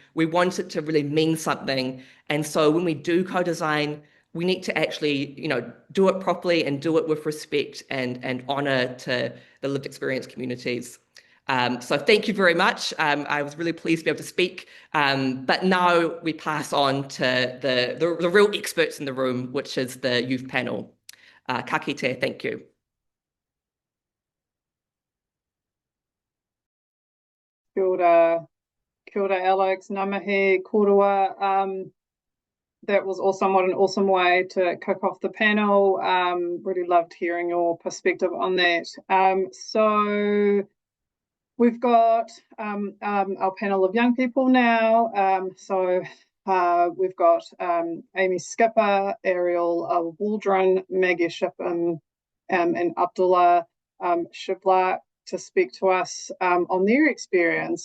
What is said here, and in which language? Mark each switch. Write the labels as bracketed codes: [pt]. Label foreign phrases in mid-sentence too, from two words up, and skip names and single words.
[en] We want it to really mean something. And so when we do co-design, we need to actually, do it properly and do it with respect and honour to the lived experience communities. So thank you very much. I was really pleased to be able to speak. But now we pass on to the real experts in the room, which is the youth panel. [mi] Ka kite, [en] thank you. [mi] Kia ora, Alex, namahe, korua. [en] That was also somewhat an awesome way to kick off the panel. Really loved hearing your perspective on that. So we've got our panel of young people now. We've got Amy Skipper, Ariel Waldron, Maggie Shippam, and Abdulla Shiblaq to speak to us on their experience.